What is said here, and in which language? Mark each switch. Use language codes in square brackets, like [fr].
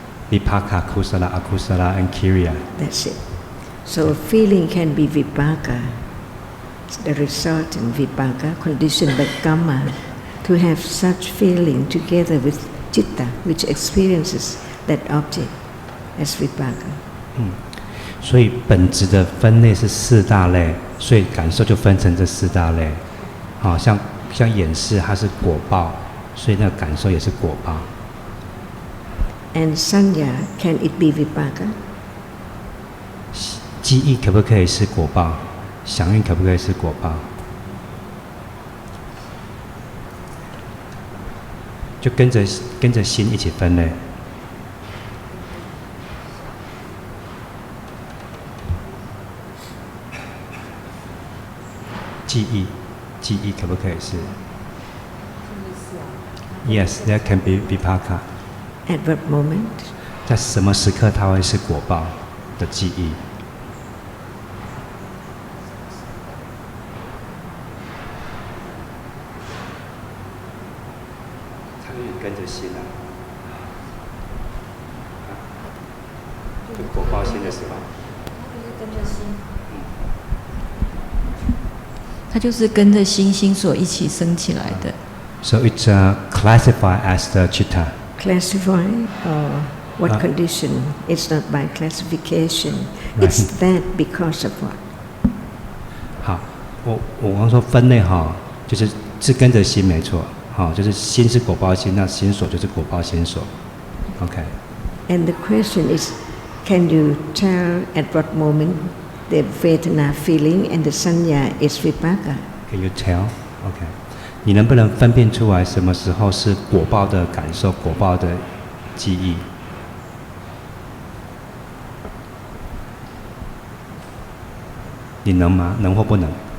[en] Vipaka, Kusala, Akusala, and Kiriya. That's it. So feeling can be vipaka, the resultant vipaka, conditioned by karma, to have such feeling together with citta, which experiences that object as vipaka. [zh] 所以本质的分类是4大类，所以感受就分成这4大类。好像眼识它是果报，所以那个感受也是果报。 [en] And sanya, can it be vipaka? [zh] 记忆可不可以是果报？响应可不可以是果报？就跟着心一起分类。记忆可不可以是 [en] ？Yes, that can be vipaka. At what moment? [zh] 在什么时刻它会是果报的记忆？参与跟着心啊，就果报心的时候。它就是跟着心所一起升起来的。 [en] So it's classified as the chitta. Classify what condition? It's not by classification. It's that because of what? [zh] 好，我刚说分类哈，就是跟着心没错，好，就是心是果报心，那心所就是果报心所。 [en] OK。 And the question is, can you tell at what moment the Vedana feeling and the Sanya is vipaka? Can you tell? OK。 [zh] 你能不能分辨出来什么时候是果报的感受、果报的记忆？你能吗？能或不能？